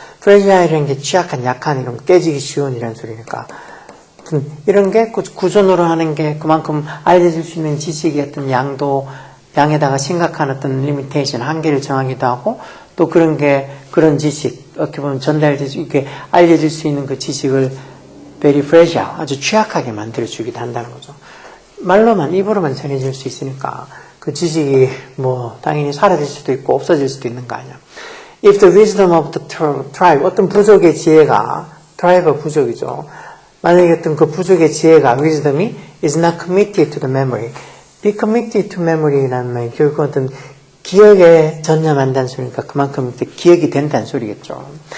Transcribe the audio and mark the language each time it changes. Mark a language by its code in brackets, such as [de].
[ko] 프레이즈라는 게 취약한, 약한, 이런 깨지기 쉬운 이런 소리니까 이런 게 구전으로 하는 게 그만큼 알려질 수 있는 지식의 어떤 양에다가 심각한 어떤 리미테이션, 한계를 정하기도 하고 또 그런 게 그런 지식, 어떻게 보면 전달될 수 있게 알려질 수 있는 그 지식을 very fragile, 아주 취약하게 만들어주기도 한다는 거죠. 말로만, 입으로만 전해질 수 있으니까 그 지식이 뭐 당연히 사라질 수도 있고 없어질 수도 있는 거 아니야. [en] If the wisdom of the tribe, 어떤 부족의 지혜가, tribe가 부족이죠. [ko] 만약에 어떤 그 부족의 지혜가, wisdom이 is not committed to the memory. be committed to memory라는 말이 결국 어떤 기억에 전념한다는 소리니까 그만큼 기억이 된다는 소리겠죠.